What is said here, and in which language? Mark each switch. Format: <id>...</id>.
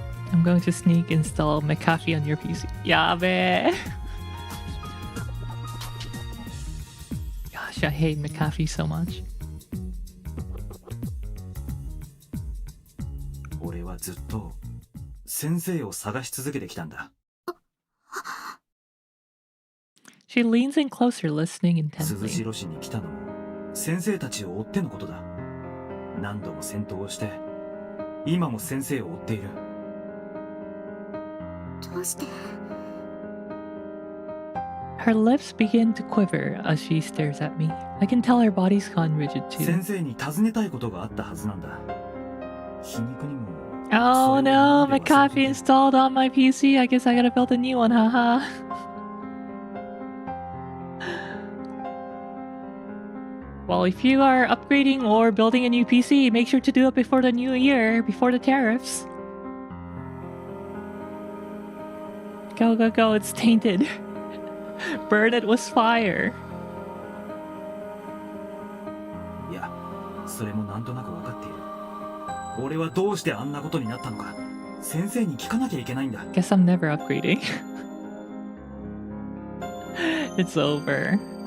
<en>I'm going to sneak install McAfee on your PC. Yabe! Gosh, I hate McAfee so much.</en> <ja>俺はずっと先生を探し続けてきたんだ。</ja> <en>She leans in closer, listening</en> <ja>鈴</ja> <en>intently.</en> <ja>代市に来たのも先生たちを追ってのことだ。何度も戦闘をして今も先生を追っている。どうして？</ja> <en>Her lips begin to quiver as she stares at me. I can tell her body's gone rigid too.</en> <ja>先生に尋ねたいことがあったはずなんだ。皮肉にも</ja> <en>Oh no, McAfee installed on my PC. I guess I gotta build a new one, haha. Well, if you are upgrading or building a new PC, make sure to do it before the new year, before the tariffs. Go, go, go, it's tainted. Burn it with fire.</en> <ja>いや、それもなんとなく分かっている。俺はどうしてあんなことになったのか先生に聞かなきゃいけないんだ。</ja> <en>Guess I'm never upgrading. It's over.</en>